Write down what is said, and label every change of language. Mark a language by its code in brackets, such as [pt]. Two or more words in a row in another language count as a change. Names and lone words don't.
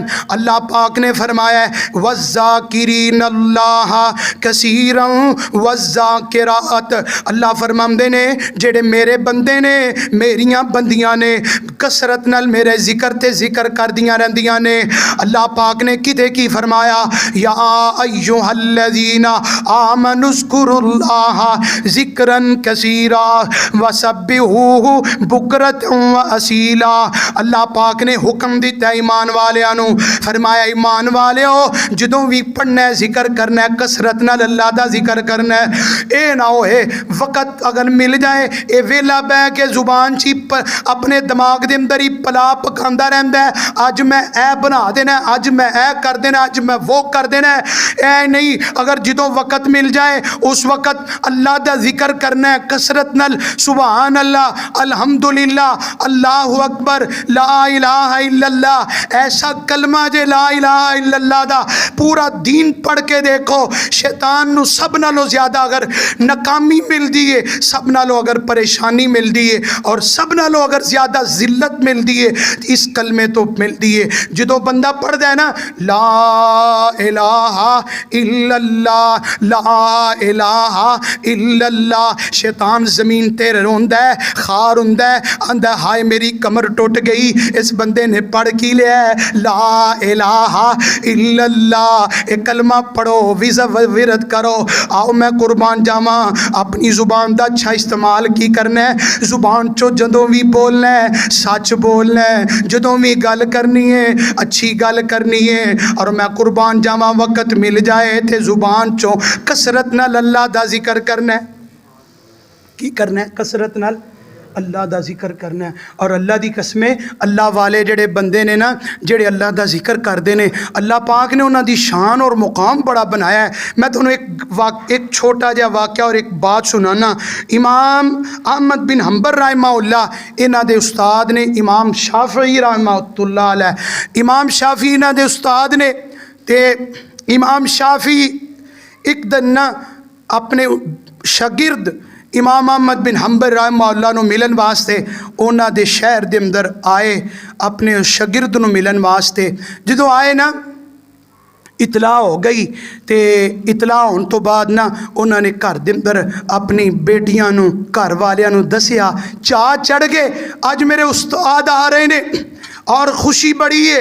[pa] اللہ پاک نے فرمایا [ar] والذاكرين الله كثيرا والذاكرات. [pa] اللہ فرماندے نے جیہڑے میرے بندے نے میریاں بندیاں نے کثرت نال میرے ذکر تے ذکر کردیاں رہندیاں نے. اللہ پاک نے کتے کی فرمایا [ar] يا أيها الذين آمنوا اذكروا الله ذكرا كثيرا وسبحوه بكرة وأصيلا. [pa] اللہ پاک نے حکم حکم دتا ایمان والیاں نوں، فرمایا ایمان والیو جدوں بھی پڑھنا ہے ذکر کرنا ہے کثرت نال اللہ دا ذکر کرنا ہے. یہ نہ ہوئے وقت اگر مل جائے یہ ویلا بہہ کے زبان چی اپنے دماغ کے اندر ہی پلا پکاندا رہندا ہے، اج میں اے بنا دینا، اج میں اے کر دینا، اج میں وہ کر دینا ہے. اے نہیں، اگر جدوں وقت مل جائے اس وقت اللہ دا ذکر کرنا ہے کثرت نال, [ar] سبحان الله، الحمد لله، الله أكبر، لا إله إلا الله. [pa] ایسا کلمہ جے [ar] لا إله إلا الله [pa] دا پورا دین پڑھ کے دیکھو، شیطان نوں سب نالوں زیادہ اگر ناکامی ملتی ہے، سب نالوں اگر پریشانی ملتی ہے اور سب نالوں اگر زیادہ ذلت ملتی ہے اس کلمے توں ملتی ہے. جدوں بندا پڑھدا ہے نہ [ar] لا إله إلا الله، لا إله إلا الله, [pa] شیطان زمین تے روندا ہے، خوار ہوندا ہے، آندا ہائے میری کمر ٹٹ گئی، اس بندے نے پڑھ کی لیا ہے [ar] لا إله إلا الله. [pa] ایک کلمہ پڑھو، ورد کرو. آؤ میں قربان جاواں، اپنی زبان کا اچھا استعمال کی کرنا ہے، زبان چو جدوں بھی بولنا ہے سچ بولنا ہے، جدوں بھی گل کرنی ہے اچھی گل کرنی ہے. اور میں قربان جاواں وقت مل جائے تو زبان چو کثرت نال اللہ دا ذکر کرنا ہے. کی کرنا ہے? کثرت نال اللہ دا ذکر کرنا ہے۔ اور اللہ دی قسمیں اللہ والے جیہڑے بندے نے نہ، جیہڑے اللہ دا ذکر کرتے ہیں، اللہ پاک نے انہاں دی شان اور مقام بڑا بنایا ہے. میں تہانوں ایک چھوٹا جیہا واقعہ اور ایک بات سناناں. امام احمد بن حنبل رحمہ اللہ انہاں دے استاد نے امام شافعی [ar] رحمۃ اللہ علیہ, [pa] امام شافعی انہاں دے استاد نے، تے امام شافعی ایک دن نہ اپنے شاگرد امام احمد بن حنبل رحمہ اللہ نوں ملن واسطے انہاں دے شہر دے اندر آئے، اپنے شاگرد نوں ملن واسطے. جدوں آئے نہ اطلاع ہو گئی، تو اطلاع ہونے توں بعد نہ انہوں نے گھر دے اندر اپنی بیٹیاں نوں، گھر والیاں نوں دسیا، چاہ چڑھ گئے اج میرے استاد آ رہے نے اور خوشی بڑی ہے.